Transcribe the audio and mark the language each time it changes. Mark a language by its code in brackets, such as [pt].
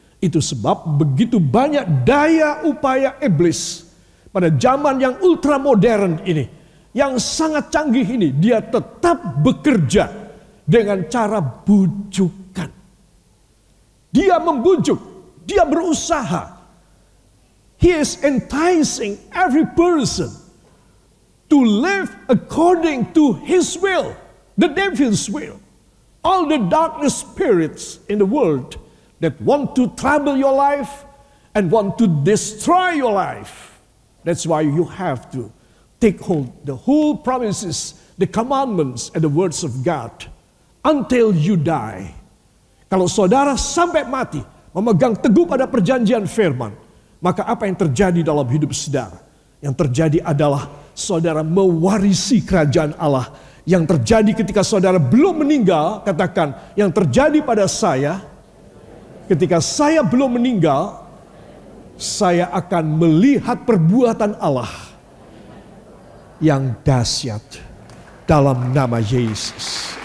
[id] Itu sebab begitu banyak daya upaya iblis pada zaman yang ultramodern ini, yang sangat canggih ini, dia tetap bekerja dengan cara bujukan. Dia membujuk, dia berusaha. [en] He is enticing every person to live according to his will, the devil's will. All the darkness spirits in the world that want to trouble your life and want to destroy your life. That's why you have to take hold the whole promises, the commandments and the words of God until you die. [id] Kalau saudara sampai mati memegang teguh pada perjanjian firman, maka apa yang terjadi dalam hidup saudara? Yang terjadi adalah saudara mewarisi kerajaan Allah. Yang terjadi ketika saudara belum meninggal, katakan, yang terjadi pada saya, ketika saya belum meninggal, saya akan melihat perbuatan Allah yang dahsyat dalam nama Yesus.